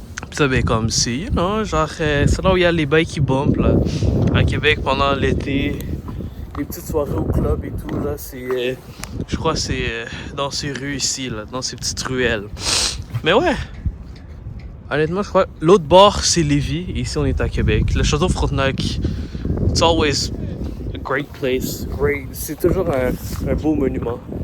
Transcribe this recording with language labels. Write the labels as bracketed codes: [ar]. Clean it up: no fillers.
[fr] Puis ça, ben, comme si, [en] you know, [fr] genre, c'est là où il y a les bails qui bumpent, là. À Québec, pendant l'été. Les petites soirées au club et tout, là, c'est... je crois que c'est dans ces rues ici, là, dans ces petites ruelles. Mais ouais, honnêtement, je crois l'autre bord, c'est Lévis, et ici, on est à Québec. [en] Le château Frontenac, it's always a great place. Great. [fr] C'est toujours un beau monument.